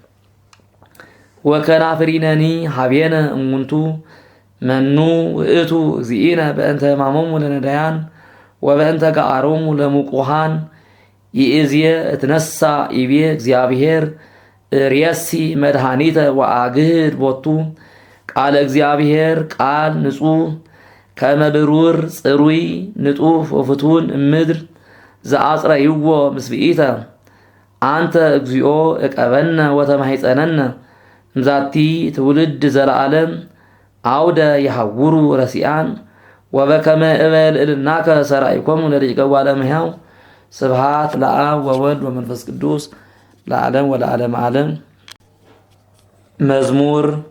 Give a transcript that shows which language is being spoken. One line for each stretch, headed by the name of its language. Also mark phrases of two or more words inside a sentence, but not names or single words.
Geez: ወከናፍሪነኒ ሀቤነ እሙንቱ መኑ ውእቱ እግዚእነ በእንተ ሕማሞሙ ለነዳያን ወበእንተ ገአሮሙ ለሙቁሃን ይእዝየ እትነሳ ይቤ እግዚአብሔር ርእሲ መድኃኒተ ወአግህድ ቦቱ ቃለ እግዚአብሔር ቃል ንጹሕ ከመ ብሩር ጽሩይ ንጡፍ ወፍቱን እምድር ዘአጽረይዎ ምስብኢተ አንተ እግዚኦ እቀበነ ወተማሕፀነነ እምዛቲ ትውልድ ዘለዓለም አውደ የሐውሩ ረሲአን ወበከመ እበል እልናከ ሰራይኮሙ ለደቂቀ እጓለ እመሕያው ስብሐት ለአብ ወወልድ ወመንፈስ ቅዱስ ለዓለም ወለዓለመ ዓለም። መዝሙር